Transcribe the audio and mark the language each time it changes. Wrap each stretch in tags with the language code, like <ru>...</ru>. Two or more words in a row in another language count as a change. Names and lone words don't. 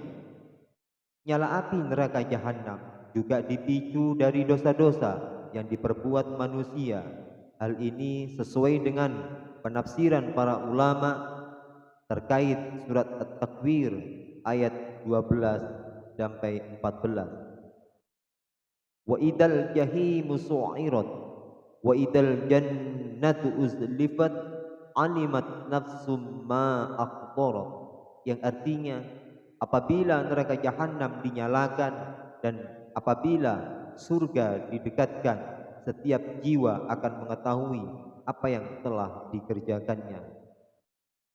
<id>Nyala api neraka jahanam juga dipicu dari dosa-dosa yang diperbuat manusia. Hal ini sesuai dengan penafsiran para ulama terkait surat At-Takwir ayat 12 sampai 14.</id> <ar>وإذا الجحيم سعرت وإذا الجنة أزلفت علمت نفس ما أحضرت,</ar> <id>yang artinya apabila neraka jahanam dinyalakan dan apabila surga didekatkan, setiap jiwa akan mengetahui apa yang telah dikerjakannya.</id>